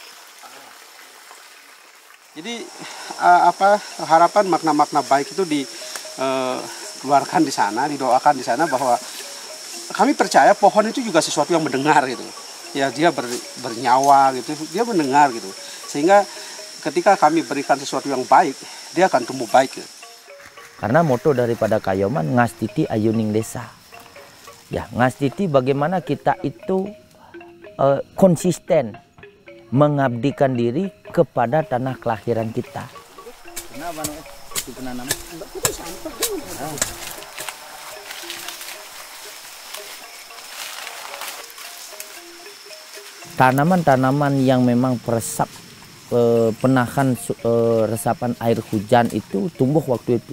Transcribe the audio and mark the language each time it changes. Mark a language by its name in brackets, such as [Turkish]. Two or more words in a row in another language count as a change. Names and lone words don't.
[Indonesian] Jadi harapan makna-makna baik itu dikeluarkan di sana, didoakan di sana, bahwa kami percaya pohon itu juga sesuatu yang mendengar gitu. Ya, dia bernyawa gitu, dia mendengar gitu. Sehingga ketika kami berikan sesuatu yang baik, dia akan tumbuh baik gitu. Karena moto daripada Kayoman, [Balinese] ngastiti ayuning desa. [Indonesian] Ya, ngastiti bagaimana kita itu konsisten mengabdikan diri kepada tanah kelahiran kita. Tanaman-tanaman yang memang peresap penahan resapan air hujan itu tumbuh waktu itu.